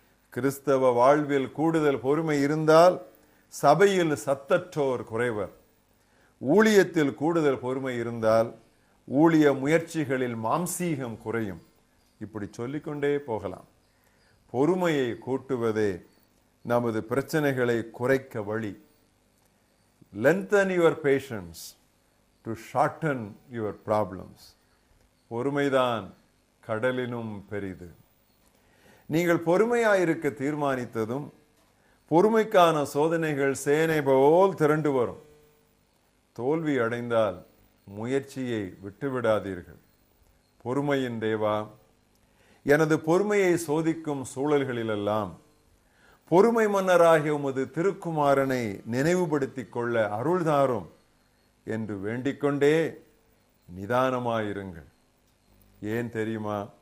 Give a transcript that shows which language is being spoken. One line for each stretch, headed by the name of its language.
Tamil: கிறிஸ்தவ வாழ்வில் கூடுதல் பொறுமை இருந்தால் சபையில் சத்தற்றோர் குறைவர். ஊழியத்தில் கூடுதல் பொறுமை இருந்தால் ஊழிய முயற்சிகளில் மாம்சீகம் குறையும். இப்படி சொல்லிக்கொண்டே போகலாம். பொறுமையை கூட்டுவதே நமது பிரச்சனைகளை குறைக்க வழி.
English: Lengthen your patience to shorten your problems.
Tamil: பொறுமைதான் கடலினும் பெரிது. நீங்கள் பொறுமையாயிருக்க தீர்மானித்ததும் பொறுமைக்கான சோதனைகள் சேனை போல் திரண்டு வரும். தோல்வி அடைந்தால் முயற்சியை விட்டுவிடாதீர்கள். பொறுமையின் தேவா, எனது பொறுமையை சோதிக்கும் சூழல்களிலெல்லாம் பொறுமை மன்னராகிய உமது திருக்குமாரனை நினைவுபடுத்திக் கொள்ள அருள்தாரும் என்று வேண்டிக்கொண்டே நிதானமாயிருங்கள். ஏன் தெரியுமா?